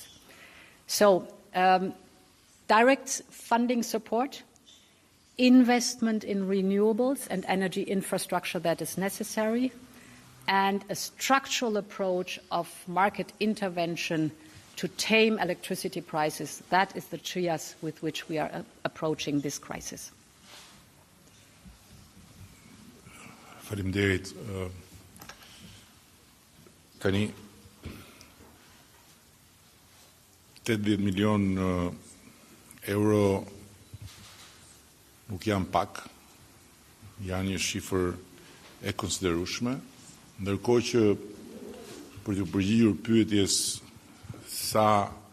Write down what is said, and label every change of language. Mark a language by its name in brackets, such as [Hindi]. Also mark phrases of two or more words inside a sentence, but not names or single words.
[English] So direct funding support, investment in renewables and energy infrastructure that is necessary, and a structural approach of market intervention to tame electricity prices. That is the trias with which we are approaching this crisis. [Albanian] Faleminderit. Tani 80 milion euro nuk janë pak, janë një shifër e konsiderueshme, ndërkohë që për të përgjigjur pyetjes sa